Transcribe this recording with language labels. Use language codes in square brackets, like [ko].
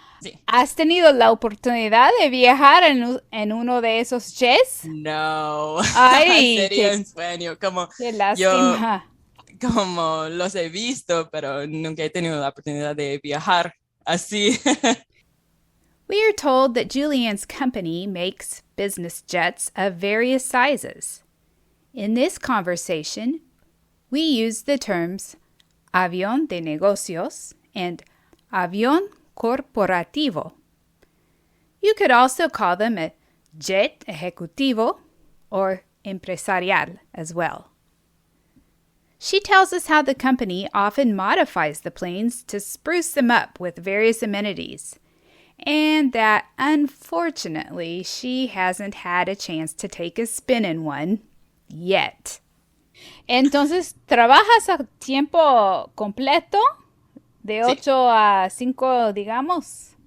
[es] Sí. ¿Has tenido la oportunidad de viajar en uno de esos jets? No. Ay, sería en sueño. Como qué lástima. Como los he visto, pero nunca he tenido la oportunidad de viajar así. [en] We are told that Julianne's company makes business jets of various sizes. In this conversation, we use the terms avión de negocios and avión corporativo. You could also call them a jet ejecutivo or empresarial as well. She tells us how the company often modifies the planes to spruce them up with various amenities, and that unfortunately she hasn't had a chance to take a spin in one yet. [es] Entonces, ¿trabajas a tiempo completo? De 8 a 5, digamos.